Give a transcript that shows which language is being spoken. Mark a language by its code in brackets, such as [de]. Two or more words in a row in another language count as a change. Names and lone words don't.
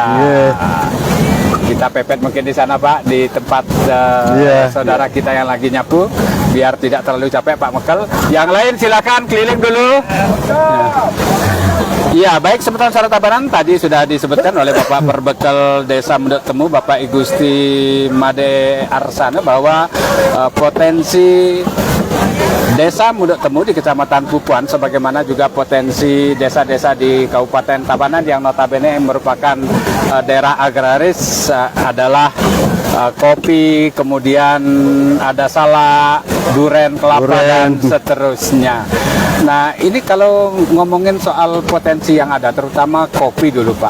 [id] Kita pepet mungkin di sana Pak, di tempat saudara kita yang lagi nyapu, biar tidak terlalu capek Pak Mekel. Yang lain silakan keliling dulu. Iya, baik Semeton Suara Tabanan, tadi sudah disebutkan oleh Bapak Perbekal Desa Mendut Temu, Bapak I Gusti Made Arsana, bahwa potensi Desa Mendut Temu di Kecamatan Pupuan, sebagaimana juga potensi desa-desa di Kabupaten Tabanan yang notabene merupakan daerah agraris, adalah kopi, kemudian ada salak, duren, kelapa, dan seterusnya. Nah, ini kalau ngomongin soal potensi yang ada, terutama kopi dulu Pak.